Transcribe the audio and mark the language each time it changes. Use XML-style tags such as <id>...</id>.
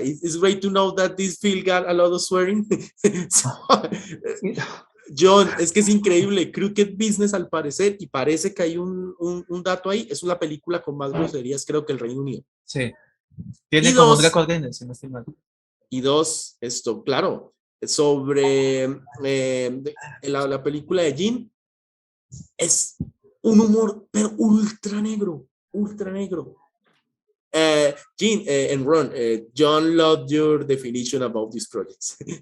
<en>It's great to know that this film got a lot of swearing.</en> <es>So, Jhon, es que es increíble. Crooked Business, al parecer, y parece que hay un dato ahí, es una película con más groserías, creo que el Reino Unido. Sí. Tiene como un récord Guinness, si no estoy mal. Y dos, claro, sobre la película de Jhon, es un humor, pero ultra negro.</es> <en>Jhon and Ron, Jhon loved your definition about these projects.</en>